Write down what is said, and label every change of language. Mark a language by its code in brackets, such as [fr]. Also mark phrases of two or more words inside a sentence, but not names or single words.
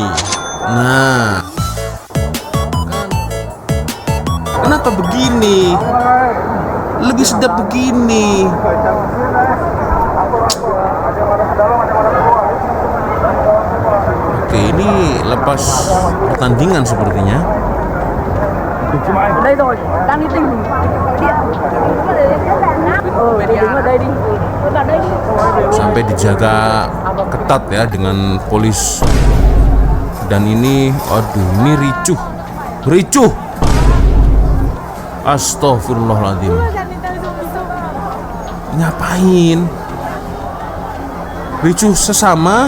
[id] Nah, kenapa begini? Lebih sedap begini. Oke, ini lepas pertandingan sepertinya. Đây rồi, đang đi tìm điện. Đứng ở đây đi. Sampai dijaga ketat ya dengan polis. Dan ini, aduh, ini ricuh. [ar] Astagfirullahaladzim. [id] Ngapain? Ricuh sesama?